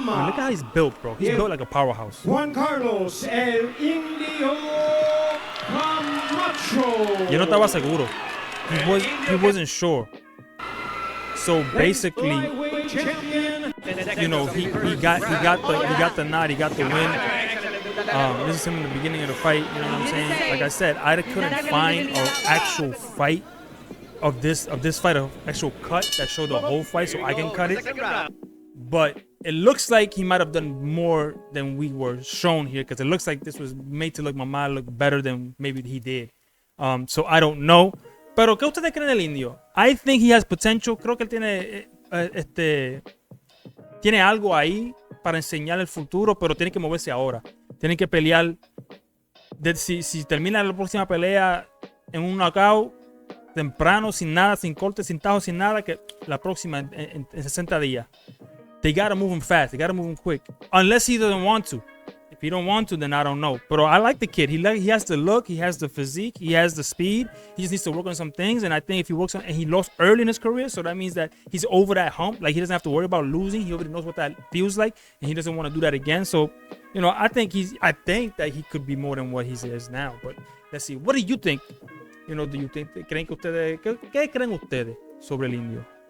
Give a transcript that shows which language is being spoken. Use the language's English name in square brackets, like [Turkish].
[English] Man, look at how he's built, bro. He's built like a powerhouse. [Spanish] Juan Carlos, el Indio Camacho. Yo no estaba seguro. [English] He wasn't sure. So basically, you know, he got the nod, he got the win. This is him in the beginning of the fight. You know what I'm saying? Like I said, I couldn't find an actual fight of this fight, an actual cut that showed the whole fight, so I can cut it. But it looks like he might have done more than we were shown here, because it looks like this was made to look Mama look better than maybe he did. So I don't know. [Spanish] Pero ¿qué ustedes creen del Indio? [English] I think he has potential. [Spanish] Creo que él tiene algo ahí para enseñar el futuro, pero tiene que moverse ahora. Tiene que pelear. Si termina la próxima pelea en un knockout temprano, sin nada, sin corte, sin tajo, sin nada, que la próxima en 60 días. [English] They gotta move him fast. They gotta move him quick. Unless he doesn't want to. If he don't want to, then I don't know. But I like the kid. He has the look. He has the physique. He has the speed. He just needs to work on some things. And I think if he works on, and he lost early in his career, so that means that he's over that hump. Like, he doesn't have to worry about losing. He already knows what that feels like, and he doesn't want to do that again. So, you know, I think that he could be more than what he is now. But let's see. What do you think? You know, [Spanish] ¿qué creen ustedes sobre el Indio?